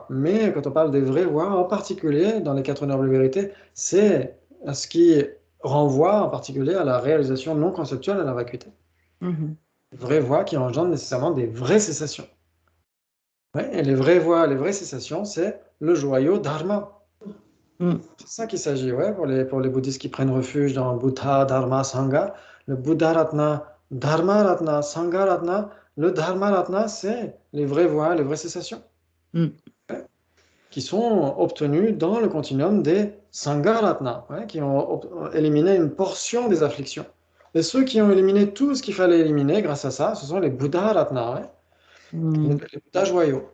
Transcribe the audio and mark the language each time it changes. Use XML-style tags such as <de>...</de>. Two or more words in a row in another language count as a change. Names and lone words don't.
<fr>Mais quand on parle des vraies voies, en particulier dans les 4 nobles vérités, c'est ce qui renvoie en particulier à la réalisation non conceptuelle de la vacuité. Vraies voies qui engendrent nécessairement des vraies cessations. Ouais, et les vraies voies, les vraies cessations, c'est le joyau dharma. C'est ça qu'il s'agit, ouais, pour les bouddhistes qui prennent refuge dans Buddha, Dharma, Sangha. Le</fr> <sa>बुद्ध रत्न, धर्म रत्न, सङ्घ रत्न.</sa> <fr>Le Dharma Ratna, c'est les vraies voies, les vraies cessations, ouais, qui sont obtenues dans le continuum des</fr> <sa>सङ्घ रत्न,</sa> <fr>ouais, qui ont éliminé une portion des afflictions. Et ceux qui ont éliminé tout ce qu'il fallait éliminer grâce à ça, ce sont les</fr> <sa>बुद्ध रत्न,</sa> <fr>ouais, les Buddha joyaux.</fr>